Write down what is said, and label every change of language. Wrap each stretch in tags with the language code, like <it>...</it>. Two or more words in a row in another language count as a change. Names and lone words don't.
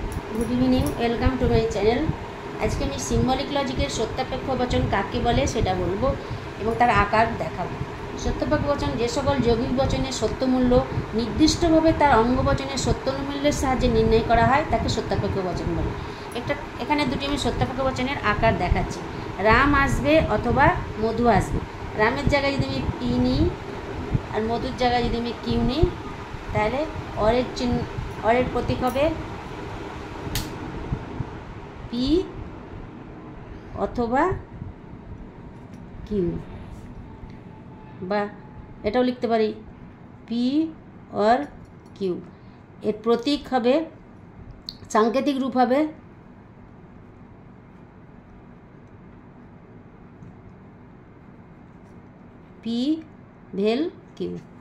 <en>Good evening welcome to my channel.</en> <bn>আজ কে সিম্বলিক লজিকের সত্যাপেক্ষ বচন কাকে বলে সেটা বলবো এবং তার আকার দেখাবো। সত্যাপেক্ষ বচন যে সকল যৌগিক বচনের সত্যমূল্য নির্দিষ্টভাবে তার অঙ্গবচনের সত্যানুমূল্যের সাহায্যে নির্ণয় করা হয় তাকে সত্যাপেক্ষ বচন বলে। একটা এখানে দুটি আমি সত্যাপেক্ষ বচনের আকার দেখাচ্ছি। রাম আসবে অথবা মধু আসবে। রামের জায়গায় যদি আমি পি নিই আর মধুর জায়গায় যদি আমি কিউ নিই তাহলে অরের চিহ্ন অরের প্রতীক হবে পি অথবা কিউ বা এটাও লিখতে পারি পি और কিউ। এর প্রতীক হবে সাংকেতিক রূপ হবে পি ভেল কিউ।</bn>